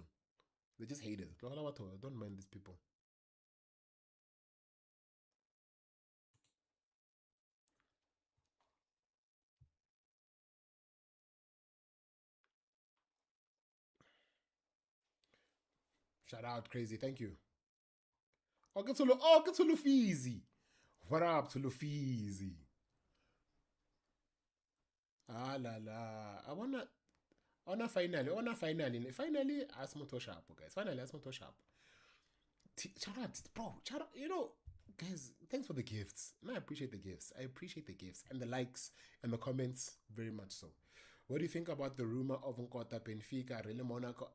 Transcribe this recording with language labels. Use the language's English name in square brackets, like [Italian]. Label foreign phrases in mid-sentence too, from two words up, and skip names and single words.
[English] They just hate it. Don't mind these people. Shout out, crazy. Thank you. Get to Lufizi. What up to Lufizi? Ah la la. Finally, ask Moto Sharp, guys. Finally, ask Moto Sharp. Shout out, bro. Shout out, guys, thanks for the gifts. And I appreciate the gifts. I appreciate the gifts and the likes and the comments very much so. What do you think about the rumor of Nkota Benfica, Really Monaco?